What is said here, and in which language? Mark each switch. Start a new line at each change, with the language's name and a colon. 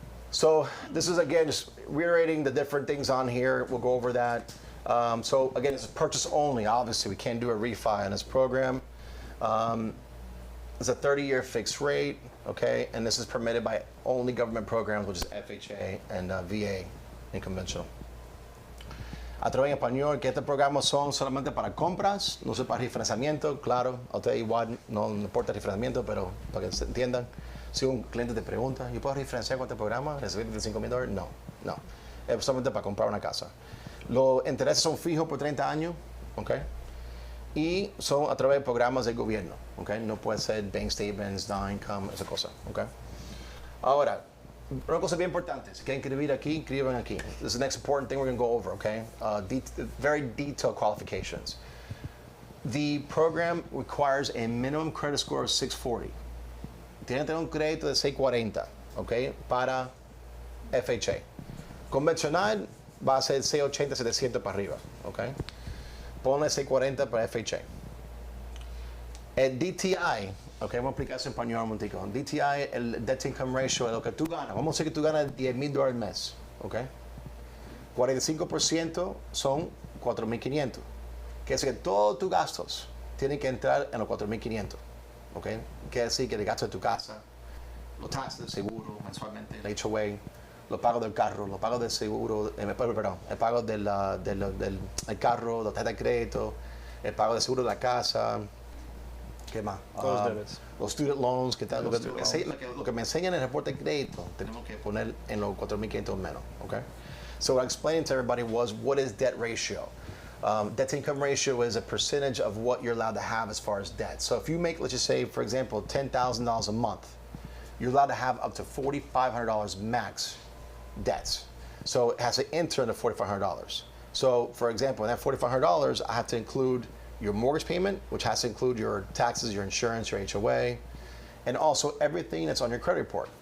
English: So this is, again, just reiterating the different things on here. We'll go over that. So again, it's purchase only. Obviously, we can't do a refi on this program. It's a 30-year fixed rate, okay? And this is permitted by only government programs, which is FHA and VA in conventional.
Spanish: A través en español, que este programa son solamente para compras, no son para refinanciamiento, claro, a usted igual no importa el refinanciamiento, pero para que se entiendan, si un cliente te pregunta, ¿yo puedo refinanciar con este programa? ¿Recibir $25,000? No, no, es solamente para comprar una casa. Los intereses son fijos por 30 años, ¿ok? Y son a través de programas del gobierno, ¿ok? No puede ser bank statements, no income, esa cosa, ¿ok? Ahora, una cosa bien importante, si quieren escribir aquí, escriban aquí.
English: This is the next important thing we're going to go over, okay? Very detailed qualifications. The program requires a minimum credit score of 640.
Spanish: Tienen que tener un crédito de 640, ¿ok? Para FHA. Convencional va a ser 680, 700 para arriba, ¿ok? Ponle 640 para FHA. El DTI, ok, vamos a explicar eso en español un momentico. DTI, el debt to income ratio, es lo que tú ganas. Vamos a decir que tú ganas $10,000 al mes, ok. 45% son 4,500. Quiere decir que todos tus gastos tienen que entrar en los 4,500, ok. Quiere decir que el gasto de tu casa, los taxes del seguro mensualmente, el HOA, los pagos del carro, los pagos del seguro, perdón, el pago del carro, la tarjeta de crédito, el pago del seguro de la casa. ¿Qué más? Los student loans, ¿qué tal? Lo que me enseñan en el reporte de crédito, tenemos que poner en los 4,500 menos, okay?
English: So what I explained to everybody was, what is debt ratio? Debt to income ratio is a percentage of what you're allowed to have as far as debt. So if you make, let's just say, for example, $10,000 a month, you're allowed to have up to $4,500 max debts. So it has to enter into $4,500. So for example, in that $4,500, I have to include your mortgage payment, which has to include your taxes, your insurance, your HOA, and also everything that's on your credit report.